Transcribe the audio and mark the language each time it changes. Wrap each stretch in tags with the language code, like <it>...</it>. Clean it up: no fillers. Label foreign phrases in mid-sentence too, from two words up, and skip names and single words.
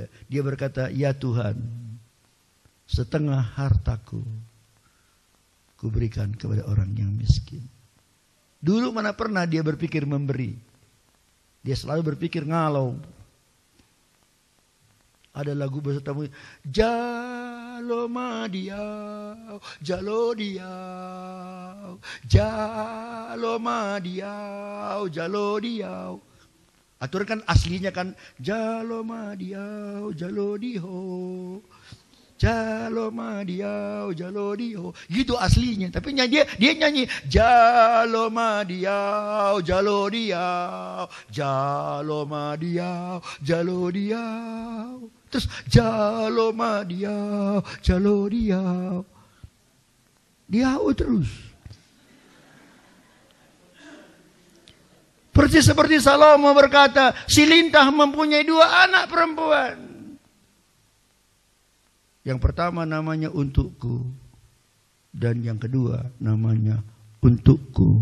<id>Dia berkata, ya Tuhan, setengah hartaku kuberikan kepada orang yang miskin. Dulu mana pernah dia berpikir memberi. Dia selalu berpikir ngalau. Ada lagu bahasa tamu,</id> <bbc>jalo madiau, jalo diau, jalo madiau, jalo diau.</bbc> <id>Atur kan aslinya kan</id> <bbc>jalo madiau, jalo diho, jalo madiau, jalo diho.</bbc> <id>Gitu aslinya. Tapi dia nyanyi</id> <bbc>jalo madiau, jalo diau, jalo madiau, jalo diau. Terus jalo madiau, jalo diau.</bbc> <id>Diau terus. Persis seperti Salomo berkata, si lintah mempunyai 2 anak perempuan. Yang pertama namanya untukku, dan yang kedua namanya untukku.</id>